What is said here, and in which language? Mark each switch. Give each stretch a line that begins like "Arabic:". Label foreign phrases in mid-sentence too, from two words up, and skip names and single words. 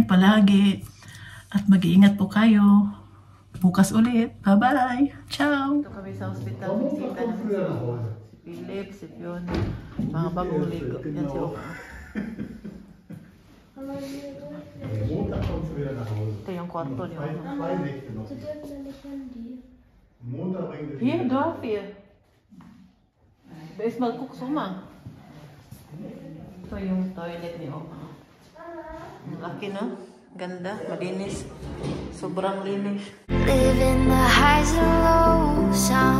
Filipino: Palagi. At mag-iingat po kayo. Bukas ulit. Bye-bye. Ciao. Ito kami sa hospital. Bisita na si Philip, si Fiona. Mga bagong ligo. Yan si Oma. Ito yung kwarto ni Oma.
German: Hier, darf hier.
Filipino: Bees mag-cook Oma. Ito yung toilet ni Oma. Laki, no? Ganda, malinis. Sobrang linis.
English: Live in the highs and lows.